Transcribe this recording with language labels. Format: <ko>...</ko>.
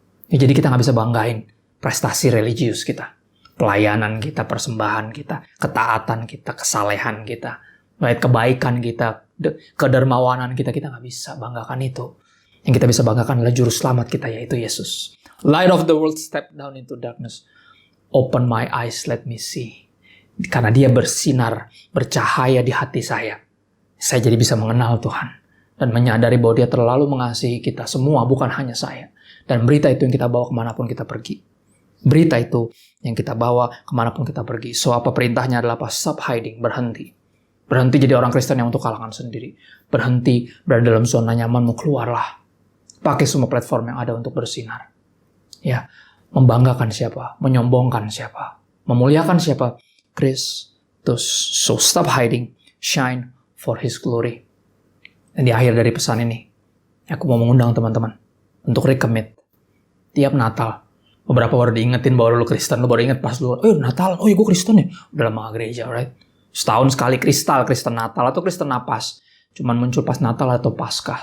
<id>Ya, jadi kita nggak bisa banggain prestasi religius kita. Pelayanan kita, persembahan kita, ketaatan kita, kesalehan kita, kebaikan kita, kedermawanan kita nggak bisa banggakan itu. Yang kita bisa banggakan adalah juru selamat kita, yaitu Yesus.</id> <en>Light of the world step down into darkness. Open my eyes, let me see.</en> <id>Karena dia bersinar, bercahaya di hati saya. Saya jadi bisa mengenal Tuhan. Dan menyadari bahwa dia terlalu mengasihi kita semua, bukan hanya saya. Dan berita itu yang kita bawa kemanapun kita pergi. Berita itu yang kita bawa kemanapun kita pergi. So, apa perintahnya adalah apa?</id> <en>Stop hiding,</en> <id>berhenti. Berhenti jadi orang Kristen yang untuk kalangan sendiri. Berhenti berada dalam zona nyamanmu, keluarlah. Pakai semua platform yang ada untuk bersinar. Ya, membanggakan siapa? Menyombongkan siapa? Memuliakan siapa? Kristus.</id> <en>So, stop hiding, shine for His glory.</en> <id>Dan di akhir dari pesan ini, aku mau mengundang teman-teman untuk recommit. Tiap Natal, beberapa baru diingetin bahwa lu Kristen, lu baru inget pas lu, Natal, gue Kristen ya? Udah lama gereja, right? Setahun sekali Kristen Natal atau Kristen napas. Cuman muncul pas Natal atau Paskah.</id>